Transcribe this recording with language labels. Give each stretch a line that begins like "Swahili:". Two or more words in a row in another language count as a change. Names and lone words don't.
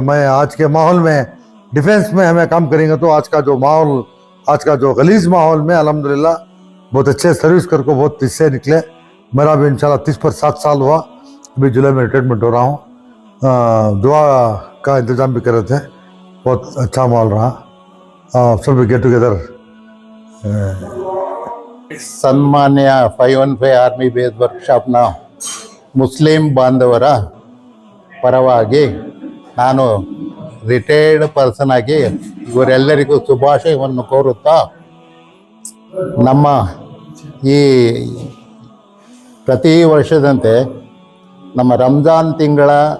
Hindi: मैं आज के माहौल में डिफेंस में हमें काम करेंगे तो आज का जो माहौल, आज का जो गलीज़ माहौल में अल्हम्दुलिल्लाह बहुत अच्छे सर्विस करके बहुत इससे निकले। मेरा भी इंशाल्लाह 30 पर 7 साल हुआ, अभी जुलाई में रिटायरमेंट हो रहा हूँ। दुआ का इंतज़ाम भी कर रहे थे, बहुत अच्छा माहौल रहा, सब
English: get together.
Kannada: ಸನ್ಮಾನ್ಯ 515 ಆರ್ಮಿ ಬೇಸ್ ವರ್ಕ್ಶಾಪ್ನ ಮುಸ್ಲಿಂ ಬಾಂಧವರ ಪರವಾಗಿ ನಾನು
English: retired person
Kannada: ಆಗಿ ಇವರೆಲ್ಲರಿಗೂ ಶುಭಾಶಯವನ್ನು ಕೋರುತ್ತಾ, ನಮ್ಮ ಈ ಪ್ರತಿ ವರ್ಷದಂತೆ ನಮ್ಮ ರಂಜಾನ್ ತಿಂಗಳ